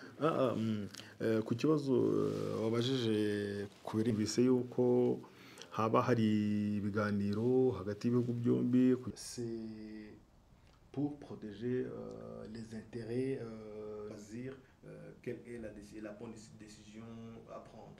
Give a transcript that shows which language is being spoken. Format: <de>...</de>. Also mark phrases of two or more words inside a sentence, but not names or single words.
<rw>Ku kibazo wabajije kubera yuko haba hari ibiganiro hagati y'ibihugu byombi.</rw> <fr>C'est pour protéger les intérêts, choisir quelle est la bonne décision à prendre.</fr>